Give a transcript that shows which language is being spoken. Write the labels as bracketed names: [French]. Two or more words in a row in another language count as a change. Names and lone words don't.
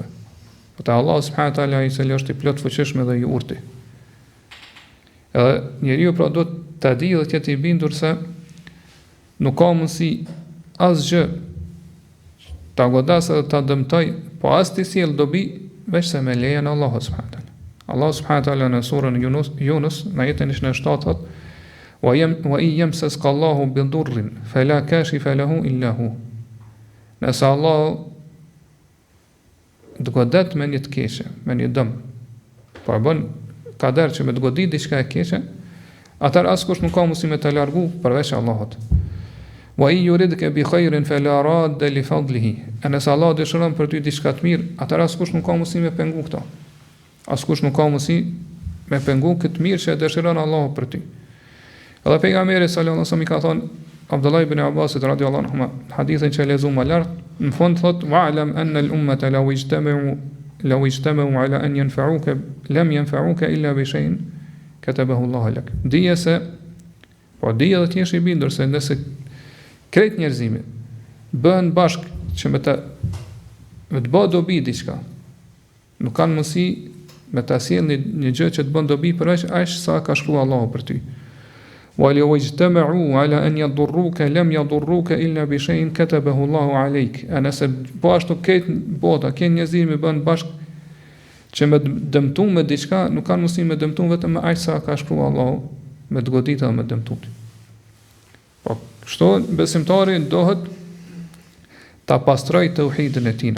[Albanian] Po te Allahu [Arabic] سبحانه وتعالى [Albanian] i cili është i plot fuqishëm dhe i urtë. Edhe njeriu pra do të di dhe të jetë i bindur se nuk ka mundësi asgjë ta godasë dhe ta dëmtoj, po as të sjell dobi veç se me lejen e Allahut [Arabic] سبحانه وتعالى. [Albanian] Allah [Arabic] سبحانه وتعالى [Albanian] në surën Yunus në jetën e 7 thotë: [Arabic] "وإن يمسسك الله بضر فلا كاشف له إلا هو." [Albanian] Nëse Allah të godet me një të keqe, me një dëm, po e bën kader që me të godit diçka e keqe, atëherë askush nuk ka mundësi me të largu përveç Allahut. [Arabic] وإن يردك بخير فلا راد لفضله. [Albanian] E nëse Allah dëshiron për ty diçka të mirë, atëherë askush nuk ka mundësi me pengu këto. Askush nuk ka mundësi me pengu këtë mirë që e dëshiron Allahu për ty. Edhe pejgamberi [Arabic] صلى الله عليه وسلم [Albanian] i ka thonë Abdullah ibn Abbasit [Arabic] رضي الله عنه, [Albanian] hadithin që e lexuam më lart, në fund thot [Arabic] واعلم أن الأمة لو اجتمعوا على أن ينفعوك لم ينفعوك إلا بشيء كتبه الله لك. [Albanian] Dije se dije dhe të jesh i bindur se nëse krejt njerëzimi bëhen bashk që me të bëjë dobi diçka, nuk kanë mundësi me ta sjellë një gjë që të bën dobi përveç aq sa ka shkruar Allahu për ty. [Arabic] وَلَوْ اجْتَمَعُوا عَلَى أَنْ يَضُرُّوكَ لَمْ يَضُرُّوكَ إِلَّا بِشَيْءٍ كَتَبَهُ اللَّهُ عَلَيْكَ. [Albanian] A nëse po ashtu këtë bota, këtë njerëzimi bën bashk që me dëmtu me diçka, nuk kanë mundësi me dëmtu vetëm me aq sa ka shkruar Allahu, me të goditë dhe me dëmtu. Po, kështu besimtari dohet ta pastroj tauhidin e tij.